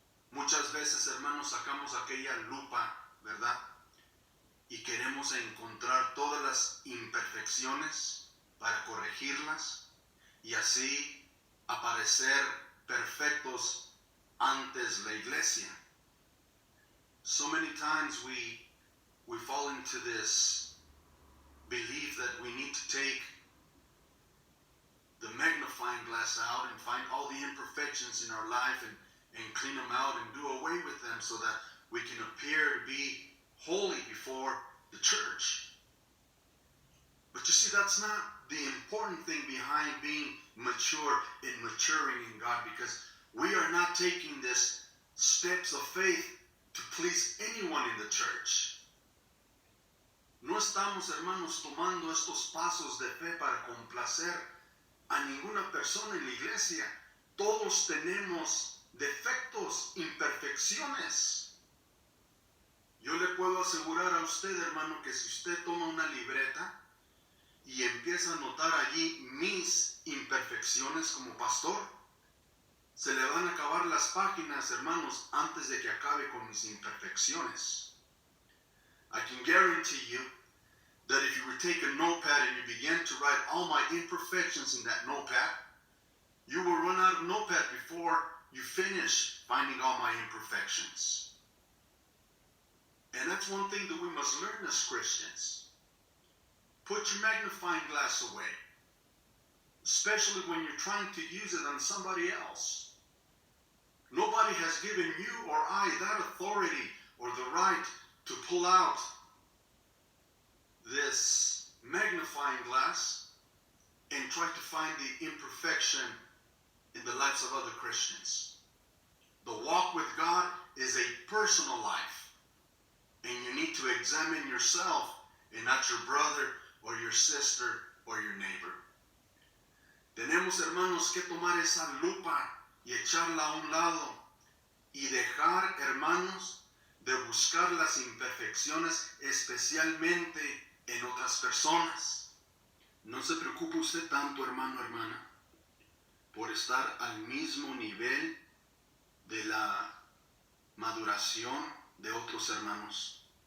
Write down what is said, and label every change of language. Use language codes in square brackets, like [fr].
[es] Muchas veces, hermanos, sacamos aquella lupa, ¿verdad? Y queremos encontrar todas las imperfecciones para corregirlas y así aparecer perfectos antes la iglesia. [en] So many times we fall into this belief that we need to take the magnifying glass out and find all the imperfections in our life and clean them out and do away with them so that we can appear to be holy before the church. But you see, that's not the important thing behind being mature and maturing in God, because we are not taking this steps of faith to please anyone in the church. [es] No estamos, hermanos, tomando estos pasos de fe para complacer a ninguna persona en la iglesia. Todos tenemos defectos, imperfecciones. Yo le puedo asegurar a usted, hermano, que si usted toma una libreta y empieza a notar allí mis imperfecciones como pastor, se le van a acabar las páginas, hermanos, antes de que acabe con mis imperfecciones. [en] I can guarantee you that if you would take a notepad and you begin to write all my imperfections in that notepad, you will run out of notepad before you finish finding all my imperfections. And that's one thing that we must learn as Christians. Put your magnifying glass away, especially when you're trying to use it on somebody else. Nobody has given you or I that authority or the right to pull out this magnifying glass and try to find the imperfection in the lives of other Christians. The walk with God is a personal life, and you need to examine yourself and not your brother or your sister or your neighbor. [es] Tenemos, hermanos, que tomar esa lupa y echarla a un lado y dejar, hermanos, de buscar las imperfecciones especialmente en otras personas. No se preocupe usted tanto, hermano, hermana, por estar al mismo nivel de la maduración de otros hermanos.